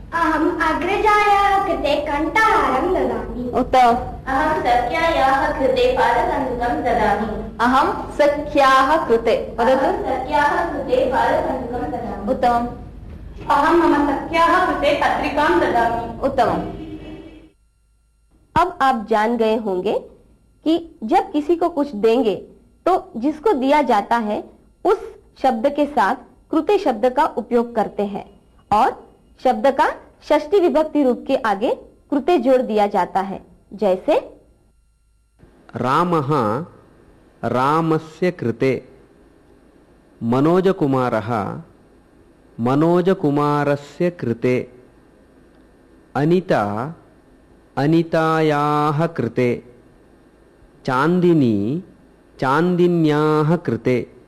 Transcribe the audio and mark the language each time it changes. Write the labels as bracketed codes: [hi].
[sa] अहम् अग्रजायाः कृते कण्ठहारं ददामि। उत्तमम्। अहं सख्यायाः कृते पादकन्दुकं ददामि। अहं सख्याः कृते वदतु। सख्याः कृते पादकन्दुकं ददामि। उत्तमम्। अहं मम सख्याः कृते पत्रिकां ददामि। उत्तमम्। [hi] अब आप जान गए होंगे कि जब किसी को कुछ देंगे तो जिसको दिया जाता है उस शब्द के साथ कृते शब्द का उपयोग करते हैं और शब्द का षष्ठी विभक्ति रूप के आगे कृते जोड़ दिया जाता है। जैसे [sa] रामः रामस्य कृते, मनोजकुमारः मनोजकुमारस्य कृते, अनिता अनितायाः कृते, चान्दिनी चान्दिन्याः कृते।